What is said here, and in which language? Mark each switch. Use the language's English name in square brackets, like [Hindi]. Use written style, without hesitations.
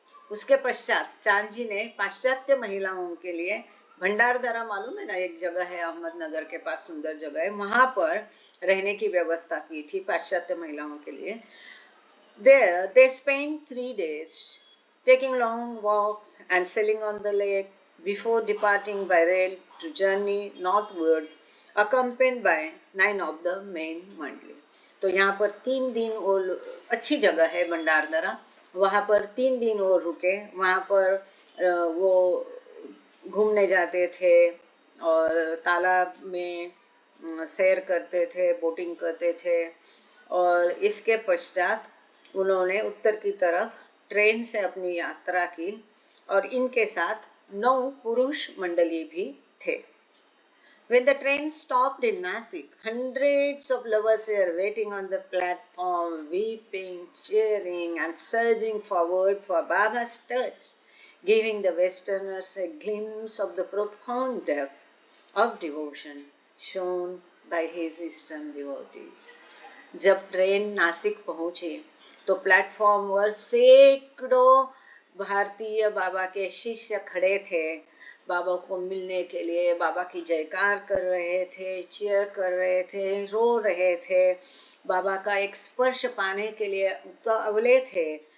[Hindi] उसके पश्चात चांजी ने पाश्चात्य महिलाओं के लिए भंडारदरा, मालूम है ना, एक जगह है अहमदनगर के पास, सुंदर जगह है, वहां पर रहने की व्यवस्था की थी पाश्चात्य महिलाओं के लिए। [English] There they spent 3 days taking long walks and sailing on the lake before departing by rail to journey northward accompanied by 9 of the main mandali. [Hindi] तो यहाँ पर 3 दिन और अच्छी जगह है भंडारदरा, वहाँ पर 3 दिन और रुके। वहाँ पर वो घूमने जाते थे और तालाब में सैर करते थे, बोटिंग करते थे और इसके पश्चात उन्होंने उत्तर की तरफ ट्रेन से अपनी यात्रा की और इनके साथ 9 पुरुष मंडली भी थे। [English] When the train stopped in Nasik, hundreds of lovers were waiting on the platform, weeping, cheering, and surging forward for Baba's touch, giving the Westerners a glimpse of the profound depth of devotion shown by his Eastern devotees. [Hindi] जब train Nashik पहुंची तो platform पर सैकड़ों भारतीय बाबा के शिष्य खड़े थे, बाबा को मिलने के लिए बाबा की जयकार कर रहे थे, चीयर कर रहे थे, रो रहे थे, बाबा का एक स्पर्श पाने के लिए उतावले थे।